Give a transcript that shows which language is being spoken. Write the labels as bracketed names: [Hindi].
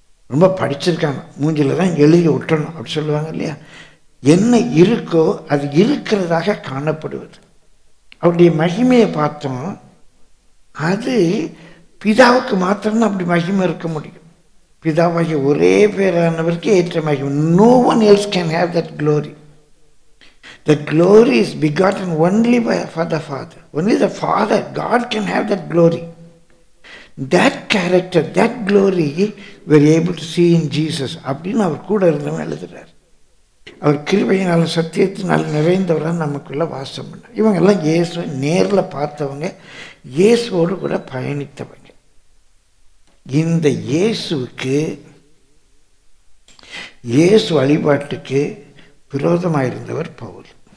[Tamil] ரொம்ப படிச்சிருக்காங்க, மூஞ்சில் தான் எழுதி விட்டணும் அப்படி சொல்லுவாங்க இல்லையா. என்ன இருக்கோ அது இருக்கிறதாக காணப்படுவது. அவருடைய மகிமையை பார்த்தோம். அது பிதாவுக்கு மாத்திரம்தான் அப்படி மகிமை இருக்க முடியும். பிதாவாகிய ஒரே பேரானவருக்கு ஏற்ற மகிமை. [English] No one else can have that glory. That glory is begotten only for the Father. Only the Father, God can have that glory. That character, that glory we are able to see in Jesus. [Tamil] அப்படின்னு அவர் கூட இருந்தவன் எழுதுகிறார். அவர் கிருபையினாலும் சத்தியத்தினாலும் நிறைந்தவராக நமக்குள்ள வாசம் பண்ண. இவங்கெல்லாம் இயேசுவை நேரில் பார்த்தவங்க, இயேசுவோடு கூட பயணித்தவங்க. இந்த இயேசுவுக்கு, இயேசு வழிபாட்டுக்கு விரோதமாயிருந்தவர் பவுல்.